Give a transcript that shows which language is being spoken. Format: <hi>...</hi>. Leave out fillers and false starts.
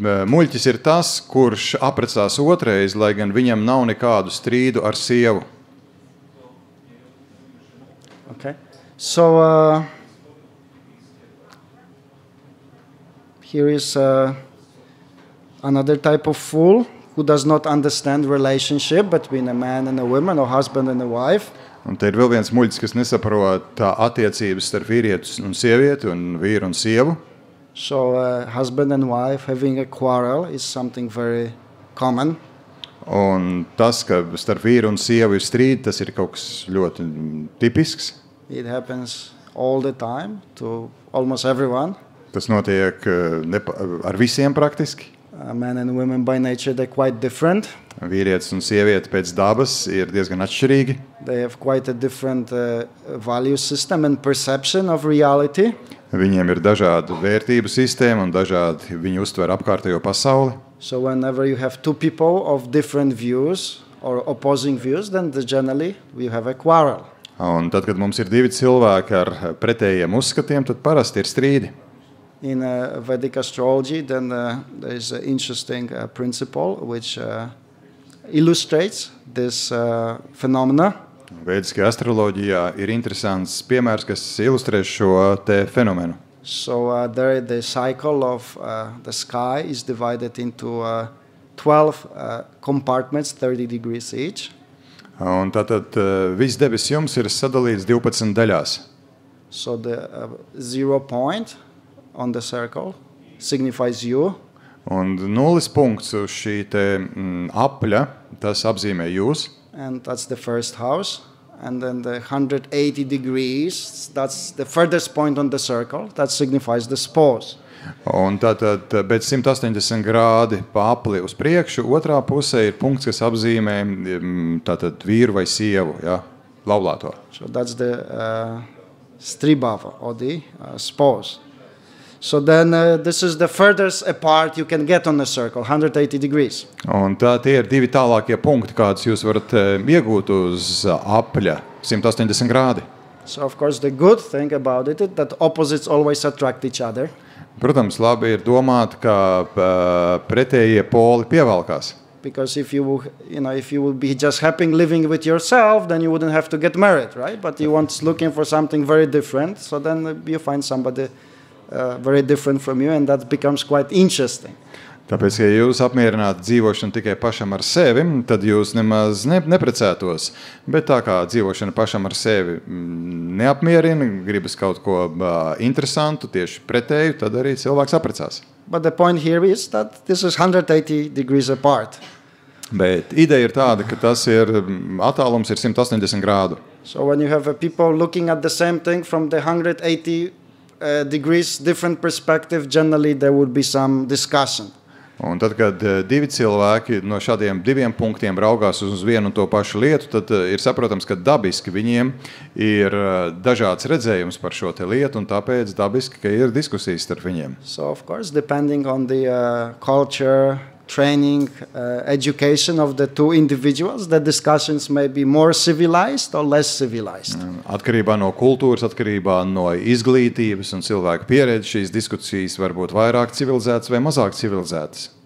<lv>Muļķis ir tas, kurš apprecās otrais, lai gan viņam nav nekādu strīdu ar sievu.</lv> <en>Okay. So here is another type of fool who does not understand relationship between a man and a woman or husband and a wife.</en> <lv>Un te ir vēl viens muļķis, kas nesaprot attiecības starp vīrietu un sievieti un vīru un sievu.</lv> <en>So husband and wife having a quarrel is something very common.</en> <lv>Un tas, ka starp vīru un sievu ir strīdi, tas ir kaut kas ļoti tipisks.</lv> <en>It happens all the time to almost everyone.</en> <lv>Tas notiek ar visiem praktiski.</lv> <en>Men and women by nature, they're quite different.</en> <lv>Vīrietis un sieviete pēc dabas ir diezgan atšķirīgi.</lv> <en>They have quite a different value system and perception of reality.</en> <lv>Viņiem ir dažāda vērtību sistēma un dažādi viņi uztver apkārtējo pasauli.</lv> <en>So whenever you have two people of different views or opposing views, then generally we have a quarrel.</en> <lv>Un tad, kad mums ir divi cilvēki ar pretējiem uzskatiem, tad parasti ir strīdi.</lv> <en>In Vedic astrology, then there is an interesting principle which illustrates this phenomena.</en> <lv>Vēdiskajā astroloģijā ir interesants piemērs, kas ilustrē šo te fenomenu.</lv> <en>So there the cycle of the sky is divided into 12 compartments, 30 degrees each.</en> <lv>Un tātad viss debesis jums ir sadalīts 12 daļās.</lv> <en>So the 0 point on the circle signifies you.</en> <lv>Un 0 punkts uz šī te apļa, tas apzīmē jūs.</lv> <en>And that's the first house. And then the 180 degrees, that's the furthest point on the circle, that signifies the spouse.</en> <lv>Un tātad pēc 180 grādi pa apli uz priekšu, otrā pusē ir punkts, kas apzīmē tātad vīru vai sievu, ja, laulāto.</lv> <en>So that's the stribhava, or the spouse. So then this is the furthest apart you can get on a circle, 180 degrees.</en> <lv>Un tie ir divi tālākie punkti, kādus jūs varat iegūt uz apļa 180 grādi.</lv> <en>So of course the good thing about it is that opposites always attract each other.</en> <lv>Protams, labi ir domāt, ka pretējie poli pievalkās.</lv> <en>Because if you would be just happy living with yourself, then you wouldn't have to get married, right? But you want looking for something very different, so then you find somebody very different from you, and that becomes quite interesting.</en> <lv>Tāpēc, ja jūs apmierinātu dzīvošanu tikai pašam ar sevi, tad jūs nemaz neprecētos. Bet tā kā dzīvošana pašam ar sevi neapmierina, gribas kaut ko interesantu, tieši pretēju, tad arī cilvēks apprecās.</lv> <en>But the point here is that this is 180 degrees apart.</en> <lv>Bet ideja ir tāda, ka tas ir attālums ir 180 grādu.</lv> <en>So when you have people looking at the same thing from the 180 degrees different perspective, generally there would be some discussion.</en> <lv>Un tad, kad divi cilvēki no šādiem diviem punktiem raugās uz vienu un to pašu lietu, tad ir saprotams, ka dabiski viņiem ir dažāds redzējums par šo te lietu, un tāpēc dabiski, ka ir diskusijas starp viņiem.</lv> <en>So, of course, depending on the culture, training, education of the two individuals, the discussions may be more civilized or less civilized.</en> <lv>Atkarībā no kultūras, atkarībā no izglītības un cilvēku pieredzes, šīs diskusijas var būt vairāk civilizētas vai mazāk civilizētas.</lv>